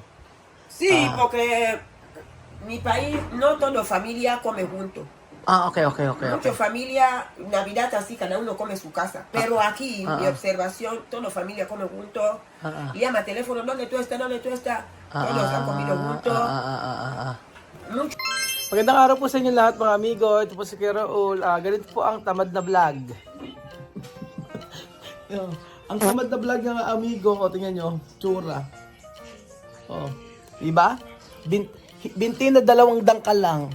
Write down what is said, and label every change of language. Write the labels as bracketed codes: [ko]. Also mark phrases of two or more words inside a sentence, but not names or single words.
[es] Sí, porque mi país no toda familia come juntos. Ok. Mucha familia, Navidad así, cada uno come su casa. Pero aquí, mi observación, toda la familia come juntos. Llama teléfono, ¿dónde tú estás? ¿Dónde tú estás? Todos han comido juntos. Mucho. [tl] Magandang araw po sa inyo lahat mga amigo. Ito po si Kuya Raul. Ganito po ang tamad na vlog. Ang tamad na vlog ng amigo ko, tingnan nyo, tsura. Oh, diba? Binti na 2 dangkal lang.